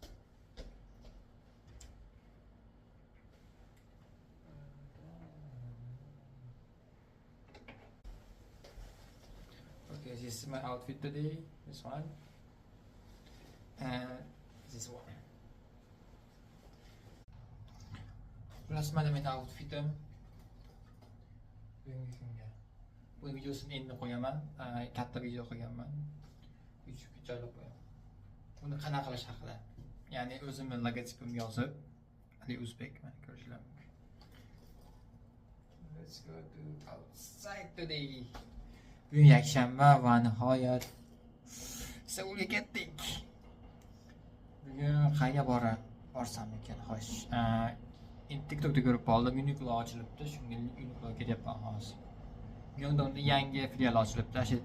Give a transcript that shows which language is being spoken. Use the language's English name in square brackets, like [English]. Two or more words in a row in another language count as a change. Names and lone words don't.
[English] Okay, this is my outfit today. This one and this one. [Uzbek] Plus mana meni outfitim. Bugungi kunga. Bu videosini endi qo'yaman. Katta video qo'yganman. YouTubega joylab qo'yaman. Buni qanaqa qilish haqida. Ya'ni o'zimning logotipimni yozib, Ali Uzbek mana ko'rishlar mumkin. [English] Let's go to outside today. [Uzbek] Bugun yakshanba va nihoyat Seulga ketdik. Bugun qayerga borsam ekan, xo'sh. TikTokda ko'rib qoldim, Uniqlo ochilibdi. Shunga Uniqloga ketyapman hozir. Yongdonda yangi filial ochilibdi.